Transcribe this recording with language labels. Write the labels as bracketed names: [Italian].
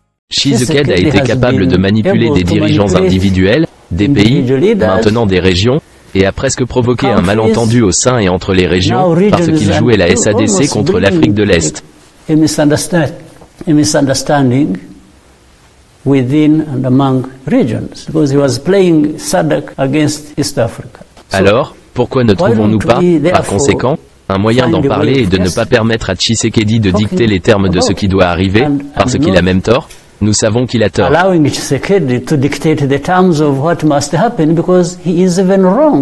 [French] Tshisekedi a été capable de manipuler des dirigeants individuels, des pays, maintenant des régions, et a presque provoqué un malentendu au sein et entre les régions, parce qu'il jouait la SADC contre l'Afrique de l'Est. [English] A misunderstanding within and among regions, because he was playing SADC against East Africa. [French] Alors, pourquoi ne trouvons-nous pas, par conséquent, un moyen d'en parler et de ne pas permettre à Tshisekedi de dicter les termes de ce qui doit arriver, parce qu'il a même tort? Nous savons qu'il a tort. [English] Allowing Tshisekedi to dictate the terms of what must happen, because he is even wrong.